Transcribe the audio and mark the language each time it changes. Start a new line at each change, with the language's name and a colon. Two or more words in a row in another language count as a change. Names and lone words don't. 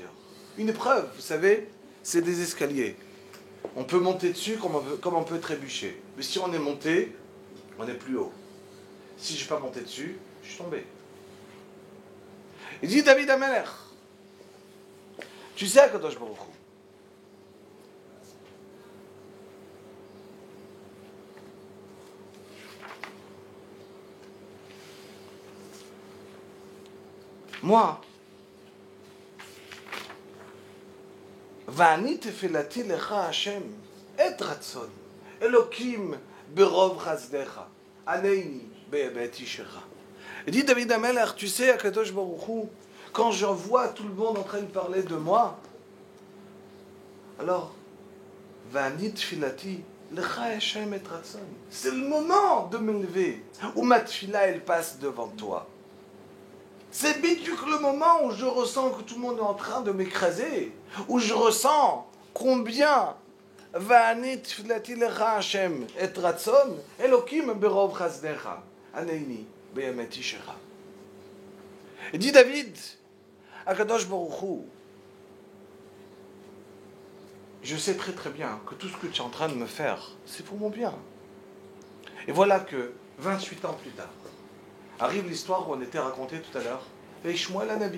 French: Une épreuve, vous savez, c'est des escaliers. On peut monter dessus comme on peut trébucher. Mais si on est monté, on est plus haut. Si je ne suis pas monté dessus, je suis tombé. Il dit David Amelech, tu sais
Hebrew: הקדוש ברוך הוא, moi, ואני תפילתי לך השם את רצון אלוקים ברוב חסדך ענני באמת אישך.
French: Dit David Amelech, tu sais,
Hebrew: הקדוש ברוך הוא,
French: quand je vois tout le monde en train de parler de moi, alors,
Hebrew: ואני תפילתי לך השם את רצון.
French: C'est le moment de me lever, où ma tfila, elle passe devant toi. C'est biduk le moment où je ressens que tout le monde est en train de m'écraser, où je ressens combien
Hebrew: ואני תפילתי לך השם את רצון אלוקים ברוב חסדך ענני באמת אישך.
French: Et dit David,
Hebrew: הקדוש ברוך הוא,
French: je sais très très bien que tout ce que tu es en train de me faire, c'est pour mon bien. Et voilà que 28 ans plus tard, arrive l'histoire où on était raconté tout à l'heure, avec Shmuel Hanavi.